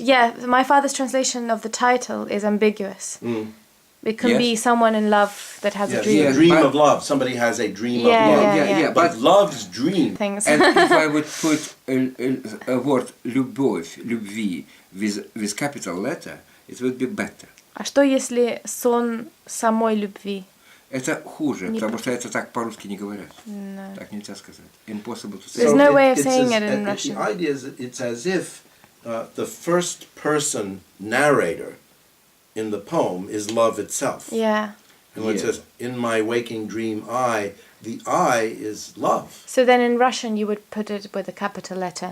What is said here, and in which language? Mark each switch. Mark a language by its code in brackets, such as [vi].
[en] Yeah, my father's translation of the title is ambiguous. It can be someone in love that has a dream. A dream of love. Somebody has a dream of love. Yeah. But love's dream. Things. And if I would put a word [ru] любовь, любви [en] with capital letter, it would be better. [ru] А что если сон самой любви? Это хуже, потому что это так по-русски не говорят. [en] No. [ru] Так нельзя сказать. [en] Impossible to say. There's no way of saying it in Russian. The idea is that it's as if the first person narrator in the poem is love itself. Yeah. And when it says, in my waking dream the I is love. So then in Russian you would put it with a capital letter.